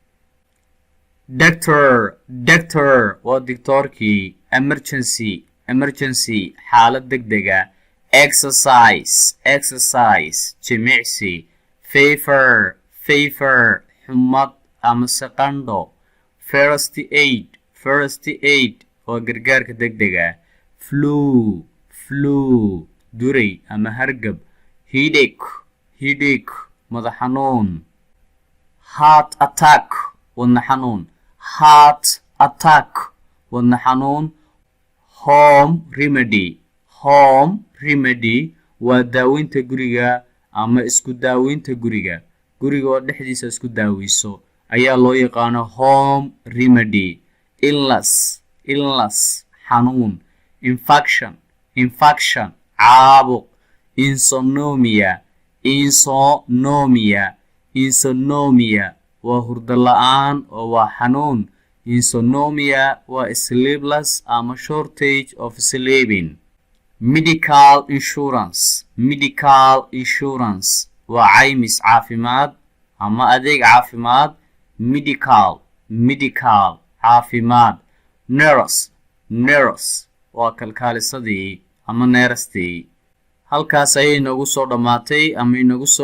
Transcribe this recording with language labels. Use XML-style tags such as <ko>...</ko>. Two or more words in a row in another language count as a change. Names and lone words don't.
<so>doctor waa dictoorkii emergency xaalad degdega exercise jimicsi fever xumad ama seqandho</so> <en>first aid</en> <so>waa gargaarka degdega flu duray ama hargab headache madax xanuun</so> <en>heart attack</en> <so>wadna xanuun home remedy waa daaweynta guriga ama isku daaweynta guriga oo dhexdiisa isku daaweyso ayaa loo yaqaano</so> <en>home remedy</en> <so>illness xanuun infection caabuq insomnia waa hurdo la-aan oo waa xanuun insomnia waa sleepless ama</so> <en>shortage of sleeping medical</en> <so>insurance waa caymis caafimaad ama adeeg caafimaad medical caafimaad nurse waa kalkaalisadii ama neerastii halkaas ayay inagu soo dhammaatay ama inagu soo</so>